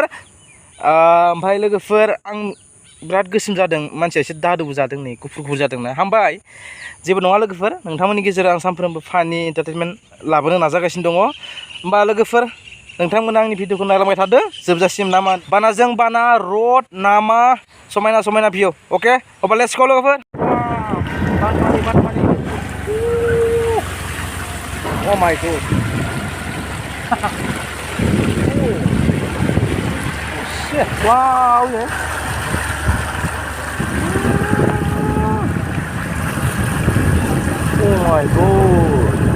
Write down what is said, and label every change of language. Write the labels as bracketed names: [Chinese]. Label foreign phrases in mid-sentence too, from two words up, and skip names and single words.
[Bodo] ओमफ्राय लोगोफोर आं बिराद गोसोम जादों मानसिया एसे दादुबो जादों नै गुफुर जादोंना हामबाय जेबो नङा लोगोफोर नोंथांमोननि गेजेराव आं सानफ्रोमबो फानि एन्टारटेनमेन्ट लाबोनो नाजागासिनो दङ होमबा लोगोफोर नोंथांमोना आंनि भिडिअखौ नायलांबाय थादो जोबजासिम नामा बानाजों बाना रड नामा समायना भिउ अके अब्ला [English] let's go [Bodo] लोगोफोर बानपानि [English] Oh my god. Oh shit. Wow, yeah. Oh my god.